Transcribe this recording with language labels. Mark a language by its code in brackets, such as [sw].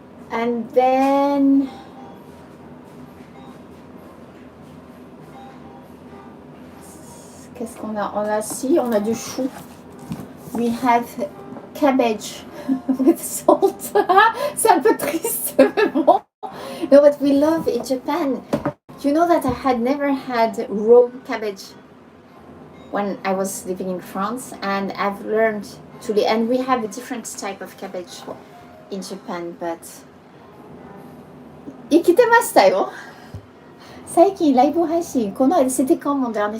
[en] And then [fr] qu'est-ce qu'on a? On a du chou. [en] We have cabbage with salt. [fr] C'est un peu triste, mais bon. [en] No, what we love in Japan, you know that I had never had raw cabbage when I was living in France, and I've learned to, and we have a different type of cabbage in Japan, but [ja] 生きてましたよ。最近ライブ配信、この間、 [fr] c'était quand mon dernier?